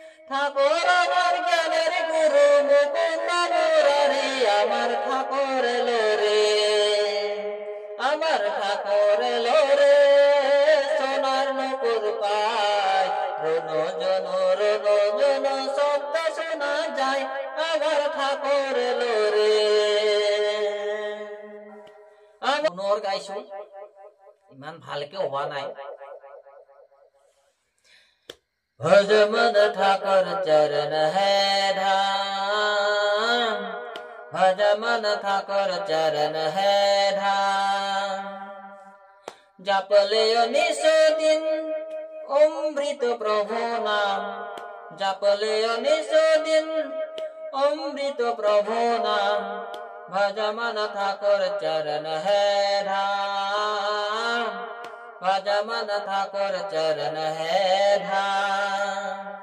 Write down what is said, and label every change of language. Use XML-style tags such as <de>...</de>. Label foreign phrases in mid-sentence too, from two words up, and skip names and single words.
<bn>ঠাকুর আমার জ্ঞানের গুরু মুকুন্দ মুরারি আমার ঠাকুর এলো রে আমার ঠাকুর এলো রে সোনার নূপুর পায় রনো জন শব্দ শোনা যায় আমার ঠাকুর এলো রে</bn> <as>পুনৰ গাইছো ইমান ভালকে হোৱা নাই</as> <hi>भज मन ठाकर चरण है धाम भज मन ठाकर चरण है धाम जप ले निस दिन अमृत प्रभु नाम जप ले निस दिन अमृत प्रभु नाम भज मन ठाकर चरण है धाम भज मन ठाकुर चरण है धाम</hi>